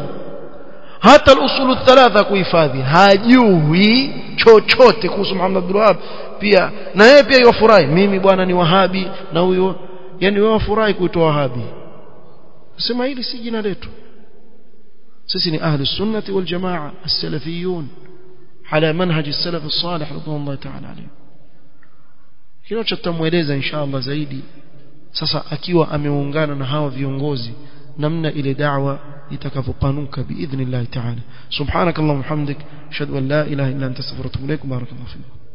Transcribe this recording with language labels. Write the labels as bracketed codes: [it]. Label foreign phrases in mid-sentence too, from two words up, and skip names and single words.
[sw] Hata [ar] الأصول الثلاثة [sw] kuhifadhi hajui chochote kuhusu Muhammad Abdul Wahhab. Pia na yeye pia yafurahi, mimi bwana ni wahabi na huyo, yani wewe wafurahi kuitwa wahabi. Sema hili si jina letu. Sisi ni [ar] أهل السنة والجماعة السلفيون على منهج السلف الصالح رضي الله تعالى عليه. [sw] Kile tutamueleza inshallah zaidi sasa akiwa ameungana na hawa viongozi, namna ile da'wa itakavyopanuka [ar] بإذن الله تعالى. سبحانك اللهم حمدك، أشهد أن لا إله إلا أنت أستغفرك وأتوب إليك. بارك الله فيك.